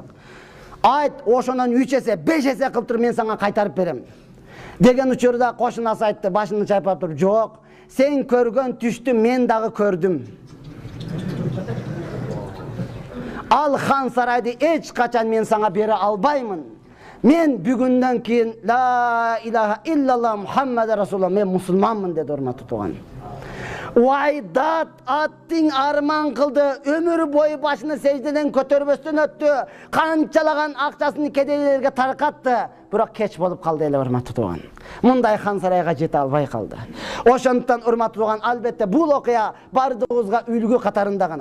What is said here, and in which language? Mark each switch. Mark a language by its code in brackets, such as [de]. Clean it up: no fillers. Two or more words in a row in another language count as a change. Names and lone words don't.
[ky] Айт, ошонон 3 эсе, 5 эсе кылып туруп мен сага кайтарып берем. Деген учурда кошунасы айтты, башын чайпап туруп, жок, сен көргөн түштү мен дагы көрдүм. Ал хан сарайды эч качан мен сага бере албаймын. Мен бүгүндөн кийин [ar] لا إله إلا الله محمد رسول الله, [ky] мен мусулманмын деди урматтуу тууган. Вайдат аттың арман кылды, өмүр бою башыны сеждеден көтөрбөстөн өттү, канчалаган акчасын кедейлерге таркатты, бирок кеч болуп калды эле урматтуу тууган. Мындай хан сарайга жете албай калды. Ошондуктан урматтуу тууган, албетте бул окуя бардыгыбызга үлгү катарында гана.